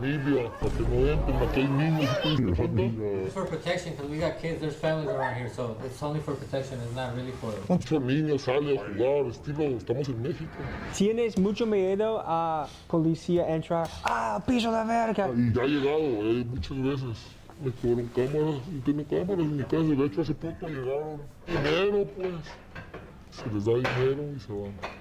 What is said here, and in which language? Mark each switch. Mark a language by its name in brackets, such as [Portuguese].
[Spanish] Familia, para que no entren, aquí hay niños. [English] It's for protection because we got kids, there's families around here, so it's only for protection, it's not really for... [Spanish] Muchos niños salen a jugar, estilo, estamos en México. ¿Tienes mucho miedo a policía entrar? Piso de verga! Y ya ha llegado, muchas veces. Me cobraron cámaras, y tengo cámaras en mi casa, de hecho hace poco llegaron. Dinero, pues. Se les da dinero y se van.